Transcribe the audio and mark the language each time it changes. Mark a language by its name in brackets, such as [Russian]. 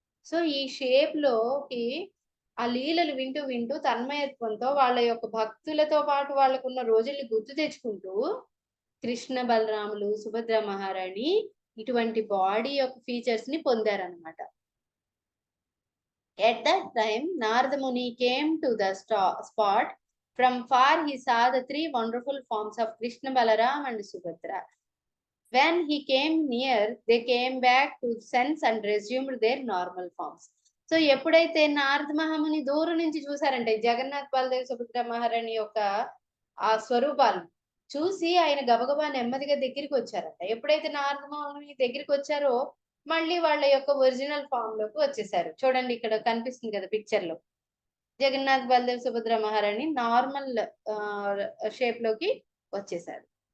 [Telugu] So ఈ shape లోకి ఆ లీలలు వింటూ వింటూ తన్మయత్వంతో వాళ్ళ యొక్క భక్తులతో పాటు వాళ్ళకున్న రోజుల్ని గుర్తు తెచ్చుకుంటూ కృష్ణ బలరాములు సుభద్ర మహారాణి ఇటువంటి బాడీ యొక్క ఫీచర్స్ ని పొందారనమాట. [English] At that time, Narada Muni came to the spot. From far he saw the three wonderful forms of Krishna, Balaram and Subhadra. When he came near, they came back to sense and resumed their normal forms. [Telugu] So ఎప్పుడైతే నారద మహాముని దూరం నుంచి చూసారంటే జగన్నాథ్ బలదేవ్ సుభద్ర మహారాణి యొక్క ఆ స్వరూపాలు చూసి ఆయన గబగబా నెమ్మదిగా దగ్గరికి వచ్చారట. ఎప్పుడైతే నారద మహాముని దగ్గరికి వచ్చారో మళ్ళీ వాళ్ళ యొక్క ఒరిజినల్ ఫామ్ లోకి వచ్చేసారు. చూడండి ఇక్కడ కనిపిస్తుంది కదా పిక్చర్ లో, జగన్నాథ్ బలదేవ్ సుభద్ర మహారాణి నార్మల్ షేప్ లోకి వచ్చేసారు.